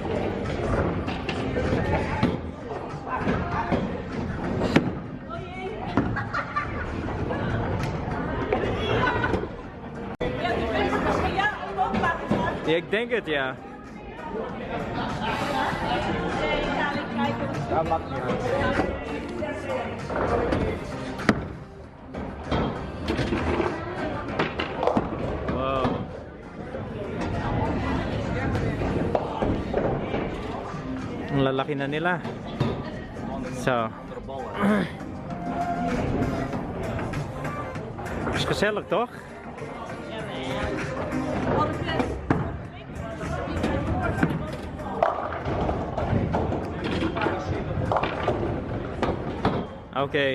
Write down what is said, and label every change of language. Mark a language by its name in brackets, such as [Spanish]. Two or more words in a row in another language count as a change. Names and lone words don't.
[Dutch] Ja, ik denk het, ja. Ja, maakt niet uit. Wow. [Filipino] Ang lalaki na nila. [Dutch] Zo. Is gezellig, toch? Oké.